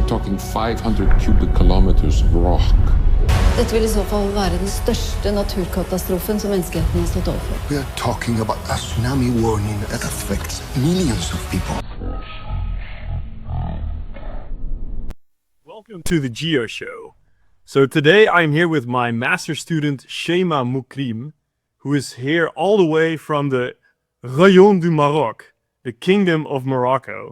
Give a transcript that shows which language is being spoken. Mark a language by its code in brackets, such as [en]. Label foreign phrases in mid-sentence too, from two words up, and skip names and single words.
[en] representing 500 cubic kilometers of rock. [no] Dette vil I så fall være den største naturkatastrofen som menneskeheten har stått overfor. [en] We are talking about a tsunami warning that affects millions of people. Welcome to the Geo Show. So today I'm here with my master student Chaimae Moukrime, who is here all the way from the Rayon du Maroc, the Kingdom of Morocco.